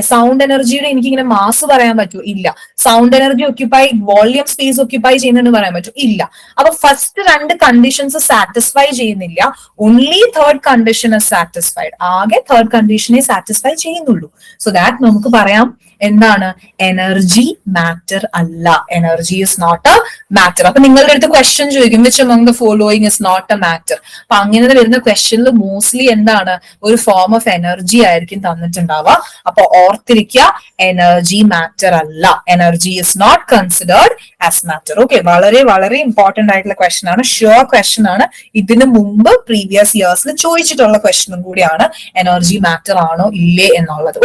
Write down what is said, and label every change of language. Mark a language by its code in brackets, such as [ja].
[ml] Sound എനർജിയുടെ എനിക്ക് ഇങ്ങനെ മാസ് പറയാൻ പറ്റൂ? ഇല്ല. Sound energy occupy volume space occupy ചെയ്യുന്നുണ്ട് പറയാൻ പറ്റൂ? ഇല്ല. അപ്പൊ ഫസ്റ്റ് രണ്ട് കണ്ടീഷൻസ് സാറ്റിസ്ഫൈ ചെയ്യുന്നില്ല. [en] Only third condition is satisfied. [ml] ആകെ തേർഡ് കണ്ടീഷനെ സാറ്റിസ്ഫൈ ചെയ്യുന്നുള്ളൂ. സോ ദാറ്റ് നമുക്ക് പറയാം എന്താണ്, എനർജി മാറ്റർ അല്ല. [en] Energy is not a matter. [ml] അപ്പൊ നിങ്ങളുടെ അടുത്ത് ക്വസ്റ്റ്യൻ ചോദിക്കും [en] Which among the following is not a matter. [ml] അപ്പൊ അങ്ങനെ വരുന്ന ക്വസ്റ്റ്യനിൽ മോസ്റ്റ്ലി എന്താണ്, ഒരു ഫോം ഓഫ് എനർജി ആയിരിക്കും തന്നിട്ടുണ്ടാവുക. അപ്പൊ ഓർത്തിരിക്കുക, എനർജി മാറ്റർ അല്ല. [en] Energy is not considered as matter. [ml] Okay, വളരെ വളരെ ഇമ്പോർട്ടന്റ് ആയിട്ടുള്ള ക്വസ്റ്റ്യൻ ആണ്. ഷുവർ ക്വസ്റ്റ്യൻ ആണ്. ഇതിനു മുമ്പ് പ്രീവിയസ് ഇയേഴ്സിൽ ചോദിച്ചിട്ടുള്ള ക്വസ്റ്റ്യനും കൂടിയാണ്, എനർജി മാറ്റർ ആണോ ഇല്ലേ എന്നുള്ളത്.